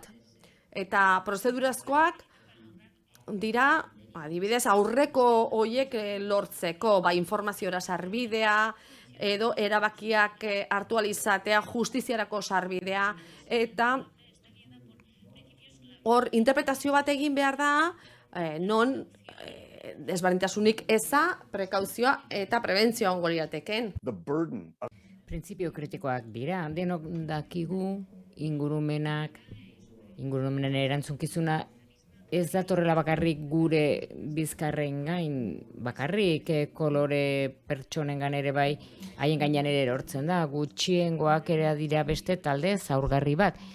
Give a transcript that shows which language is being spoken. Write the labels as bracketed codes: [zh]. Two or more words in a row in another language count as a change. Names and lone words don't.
[eu] Eta prozedurazkoak dira, adibidez, aurreko hoiek lortzeko, informaziora sarbidea, edo erabakiak hartu ahal izatea, justiziarako sarbidea, eta hor interpretazio bat egin behar da, non desberdintasunik eza, prekauzioa eta prebentzioa ongo lirateken. [en] The burden of [eu] Printzipio kritikoak dira, denok dakigu ingurumenen erantzunkizuna ez datorrela bakarrik gure bizkarren gain, bakarrik kolore pertsonengan ere bai, haien gainean ere erortzen da, gutxiengoak ere dira beste talde zaurgarri bat.